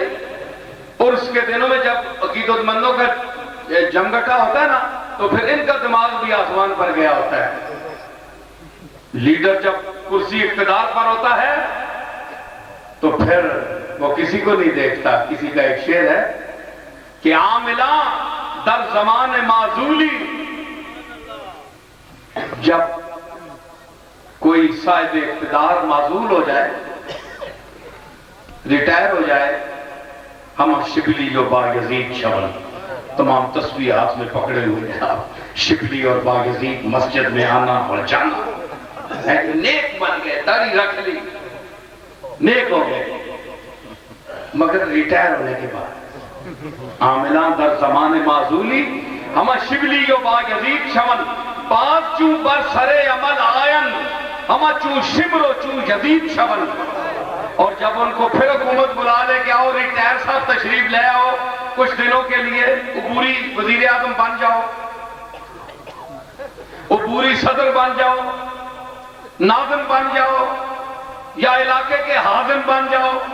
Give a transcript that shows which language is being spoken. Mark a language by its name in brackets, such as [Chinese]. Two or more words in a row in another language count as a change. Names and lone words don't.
[Urdu] عرس کے دنوں میں جب عقیدت مندوں کا جمگٹا ہوتا ہے نا تو پھر ان کا دماغ بھی آسمان پر گیا ہوتا ہے. لیڈر جب کرسی اقتدار پر ہوتا ہے تو پھر وہ کسی کو نہیں دیکھتا. کسی کا ایک شعر ہے کہ [Persian] عاملاں در زمان معزولی، [Urdu] جب کوئی صاحب اقتدار معزول ہو جائے، ریٹائر ہو جائے، [Persian] ہم شبلی و بایزید شون، [Urdu] تمام تصویر ہاتھ میں پکڑے ہوئے ہیں. شبلی اور بایزید مسجد میں آنا اور جانا، نیک بن گئے، داڑھی رکھ لی، نیک ہو گئے. مگر ریٹائر ہونے کے بعد [Persian] عاملان در زمان معزولی ہم شبلی و بایزید شون، باز چوں بر سرے عمل آئن ہم چوں شمر و چوں جدید شون. [Urdu] اور جب ان کو پھر حکومت بلا لے کہ آؤ ریٹائر صاحب تشریف لے آؤ کچھ دنوں کے لیے، عبوری وزیر اعظم بن جاؤ، عبوری صدر بن جاؤ، ناظم بن جاؤ، یا علاقے کے حاضم بن جاؤ.